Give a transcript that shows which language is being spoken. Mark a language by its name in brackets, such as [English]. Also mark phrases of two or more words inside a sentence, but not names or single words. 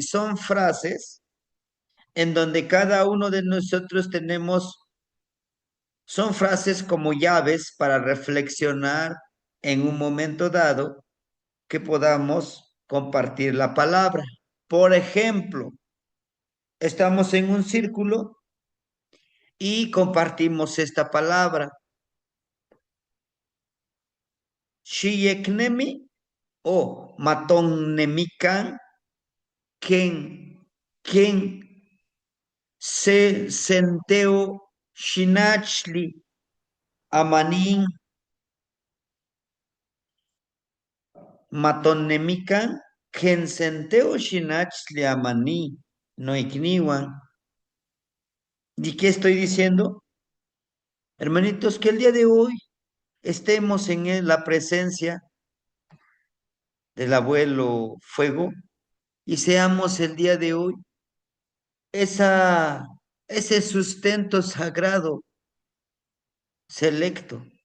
[Spanish] Son frases en donde cada uno de nosotros son frases como llaves para reflexionar en un momento dado que podamos compartir la palabra. Por ejemplo, estamos en un círculo y compartimos esta palabra. [Nahuatl languages] Shiyeknemi o matonnemikan ken ken se senteo shinachli amanin matonnemikan ken senteo shinachli amani no ikniwan. [Spanish] ¿Y qué estoy diciendo? Hermanitos, que el día de hoy estemos en la presencia del abuelo Fuego y seamos el día de hoy esa, ese sustento sagrado selecto.